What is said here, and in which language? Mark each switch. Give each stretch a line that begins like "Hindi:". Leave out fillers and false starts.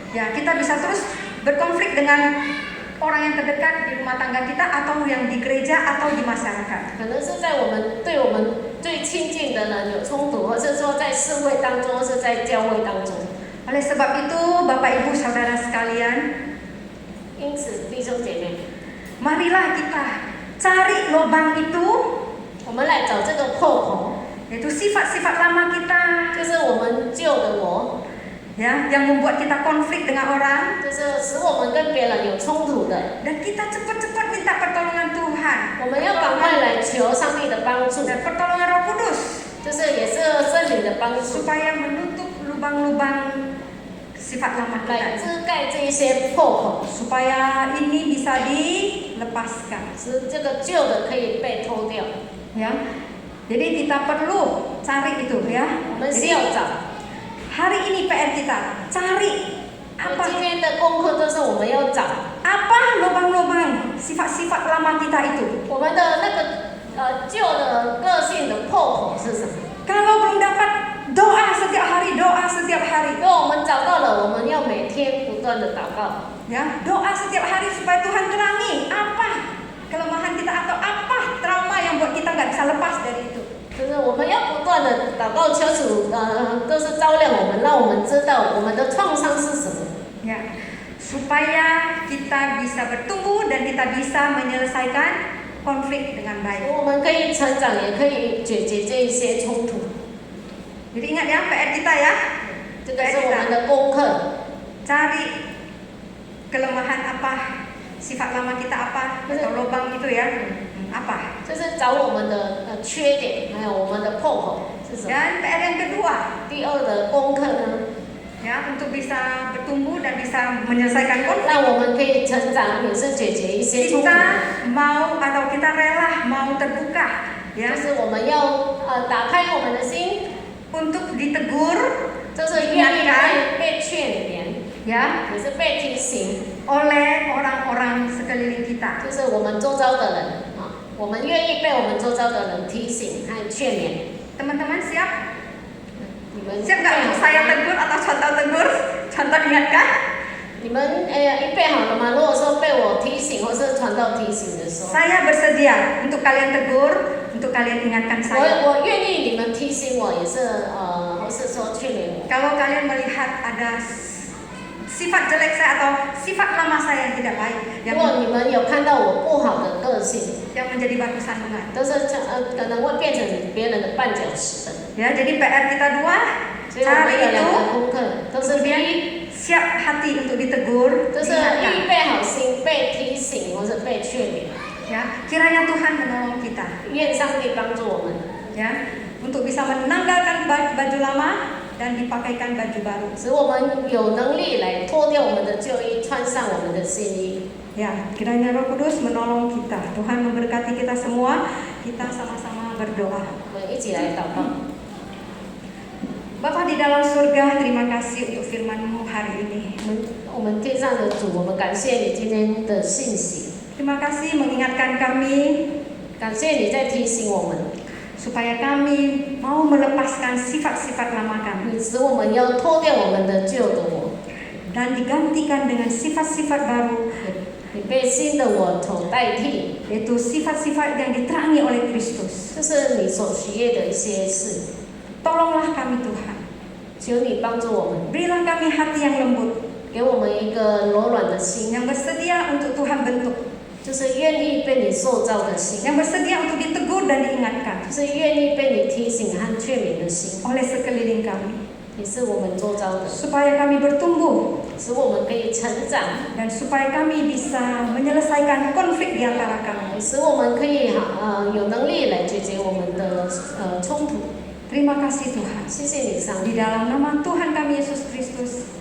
Indonesian: Ya, kita bisa terus berkonflik dengan orang yang terdekat di rumah tangga kita atau yang di gereja atau di masyarakat.
Chinese: 可能是在我们最亲近的人有冲突，或是说在社会当中，或是在教会当中。
Indonesian: Oleh sebab itu, Bapak Ibu Saudara sekalian,
Chinese: 因此，弟兄姐妹，
Indonesian: marilah kita cari lubang itu,
Chinese: 我们来找这个破口，
Indonesian: yaitu sifat-sifat lama kita,
Chinese: 就是我们旧的我，
Indonesian: ya, yang membuat kita konflik dengan orang,
Chinese: 就是使我们跟别人有冲突的。
Indonesian: dan kita cepat-cepat minta pertolongan Tuhan,
Chinese: 我们要赶快来求上帝的帮助，
Indonesian: dan pertolongan Roh Kudus,
Chinese: 就是也是圣灵的帮助，
Indonesian: supaya menutup lubang-lubang sifat lama
Chinese: 来
Indonesian: kita,
Chinese: 遮盖这一些破口，
Indonesian: supaya ini bisa dilepaskan.
Chinese: 使这个旧的可以被脱掉。
Indonesian: Ya, jadi kita perlu cari itu ya.
Chinese: 我们需
Indonesian: Jadi
Chinese: 要找。
Indonesian: hari ini PR kita cari
Chinese: 今
Indonesian: apa
Chinese: 天的功课都是我们要找
Indonesian: lubang-lubang sifat-sifat lama kita itu.
Chinese: 我们的那个旧的个性的破口是什么。
Indonesian: Kalau belum dapat, doa setiap hari, doa setiap hari.
Chinese: 如果我们找到了，我们要每天不断的祷告，
Indonesian: Ya, doa setiap hari supaya Tuhan terangi apa kelemahan kita atau apa trauma yang buat kita nggak bisa lepas dari itu.
Chinese: 就是我们要不断的祷告，求主都是照亮我们，让我们知道我们的创伤是什么。
Indonesian: Ya, supaya kita bisa bertumbuh dan kita bisa menyelesaikan konflik dengan baik.
Chinese: 我们可以成长，也可以解决这一些冲突。
Indonesian: Jadi ingat ya PR kita ya,
Chinese: 这个是我们的功课，
Indonesian: cari kelemahan apa, sifat lama kita apa, atau lubang itu ya, apa.
Chinese: 就是找我们的缺点，还有我们的破口是什么。
Indonesian: Dan PR yang kedua,
Chinese: 第二的功课呢，
Indonesian: ya, untuk bisa bertumbuh dan bisa menyelesaikan konflik.
Chinese: 让我们可以成长，也是解决一些冲突。
Indonesian: Kita mau atau kita rela mau terbuka,
Chinese: 就
Indonesian: ya,
Chinese: 是我们要打开我们的心，
Indonesian: untuk ditegur,
Chinese: 就是愿意被劝勉，
Indonesian: ya,
Chinese: 也是被提醒，
Indonesian: oleh orang-orang sekeliling kita.
Chinese: 就是我们周遭的人啊，我们愿意被我们周遭的人提醒和劝勉。
Indonesian: Teman-teman siap?
Chinese: 你们
Indonesian: Siap nggak untuk saya tegur atau contoh tegur? Contoh ingatkah?
Chinese: 你们预备好了吗？如果说被我提醒或是传道提醒的时候，
Indonesian: saya bersedia untuk kalian tegur, untuk kalian ingatkan saya.
Chinese: 我愿意你们提醒我，也是或是说劝勉我。
Indonesian: Kalau kalian melihat ada sifat jelek saya atau sifat lama saya yang tidak baik
Chinese: 如果你们有看到我不好的个性，
Indonesian: yang menjadi batu sandungan.
Chinese: 都是可能会变成别人的绊脚石的。
Indonesian: Ya, jadi PR kita dua
Chinese: 所以我们
Indonesian: cari
Chinese: 有两
Indonesian: itu,
Chinese: 个功课，都是第
Indonesian: kemudian
Chinese: 一，
Indonesian: siap hati untuk ditegur,
Chinese: 就是
Indonesian: diingatkan.
Chinese: 预备好心被提醒或者被劝勉。
Indonesian: Ya, kiranya Tuhan menolong kita.
Chinese: 愿上帝帮助我们，
Indonesian: Ya, untuk bisa menanggalkan baju lama dan dipakaikan baju baru.
Chinese: 使我们有能力来脱掉我们的旧衣，穿上我们的新衣。
Indonesian: Ya, kiranya Roh Kudus menolong kita. Tuhan memberkati kita semua. Kita sama-sama berdoa.
Chinese: 我们一起来祷告。
Indonesian: Bapa di dalam surga, terima kasih untuk firman-Mu hari ini.
Chinese: 我们天上的主，我们感谢你今天的信息，
Indonesian: Terima kasih mengingatkan kami
Chinese: 感谢你在提醒我们，
Indonesian: supaya kami mau melepaskan sifat-sifat lama kami
Chinese: 你使我们要脱掉我们的旧的我，
Indonesian: dan digantikan dengan sifat-sifat baru,
Chinese: 你被新的我所代替，
Indonesian: yaitu sifat-sifat yang diterangi oleh Kristus.
Chinese: 就是你所喜悦的一些事。
Indonesian: Tolonglah kami Tuhan.
Chinese: 求你帮助我们，
Indonesian: Berilah kami hati yang lembut,
Chinese: 给我们一个柔软的心，
Indonesian: yang bersedia untuk Tuhan bentuk,
Chinese: 就是愿意被你塑造的心，
Indonesian: yang bersedia untuk ditegur dan diingatkan
Chinese: 就是愿意被你提醒和劝勉的心，
Indonesian: oleh sekeliling kami,
Chinese: 也是我们周遭的，
Indonesian: supaya kami bertumbuh
Chinese: 使我们可以成长，
Indonesian: dan supaya kami bisa menyelesaikan konflik di antara kami.
Chinese: 也使我们可以有能力来解决我们的冲突。
Indonesian: Terima kasih Tuhan.
Chinese: 谢谢你，上帝，
Indonesian: Di dalam nama Tuhan kami Yesus Kristus,